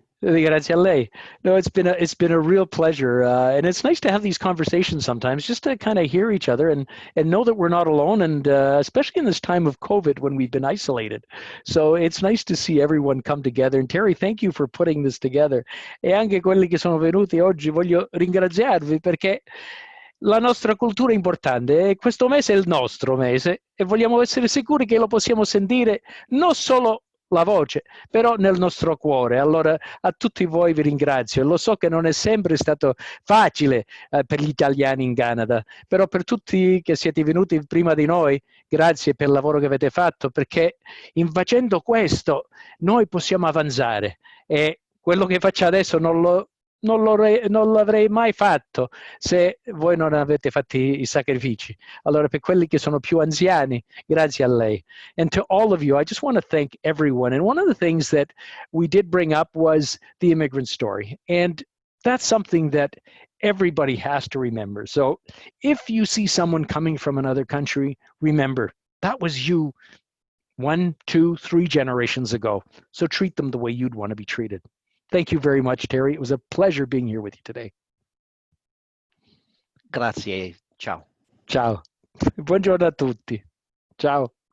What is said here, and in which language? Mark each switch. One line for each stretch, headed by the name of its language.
Italian: Grazie a lei.
English: No, it's been a real pleasure, and it's nice to have these conversations sometimes, just to kind of hear each other and know that we're not alone, and especially in this time of COVID when we've been isolated. So it's nice to see everyone come together. And Terry, thank you for putting this together.
Italian: E anche quelli che sono venuti oggi voglio ringraziarvi perché la nostra cultura è importante e questo mese è il nostro mese e vogliamo essere sicuri che lo possiamo sentire non solo la voce, però nel nostro cuore. Allora a tutti voi vi ringrazio. Lo so che non è sempre stato facile per gli italiani in Canada, però per tutti che siete venuti prima di noi, grazie per il lavoro che avete fatto, perché in facendo questo noi possiamo avanzare e quello che faccio adesso non l'avrei mai fatto se voi non avete fatto i sacrifici. Allora, per quelli che sono più anziani, grazie a lei.
English: And to all of you, I just want to thank everyone. And one of the things that we did bring up was the immigrant story. And that's something that everybody has to remember. So if you see someone coming from another country, remember, that was you 1, 2, 3 generations ago. So treat them the way you'd want to be treated. Thank you very much, Terry. It was a pleasure being here with you today.
Italian: Grazie. Ciao. Ciao. Buongiorno a tutti. Ciao.